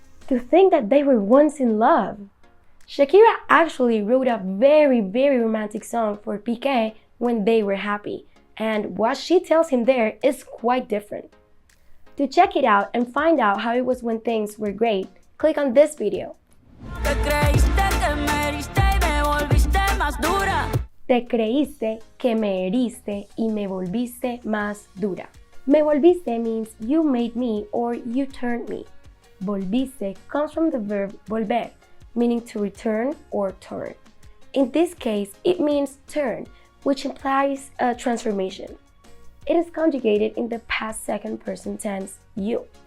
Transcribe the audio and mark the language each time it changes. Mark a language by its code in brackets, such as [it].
[en] To think that they were once in love! Shakira actually wrote a very romantic song for Piqué when they were happy, and what she tells him there is quite different. To check it out and find out how it was when things were great, click on this video. [es] Te creíste que me heriste y me volviste más dura. Te creíste que me heriste y me volviste más dura. Me volviste [en] means you made me or you turned me. Volviste comes from the verb volver, meaning to return or turn. In this case, it means turn, which implies a transformation. It is conjugated in the past second person tense you.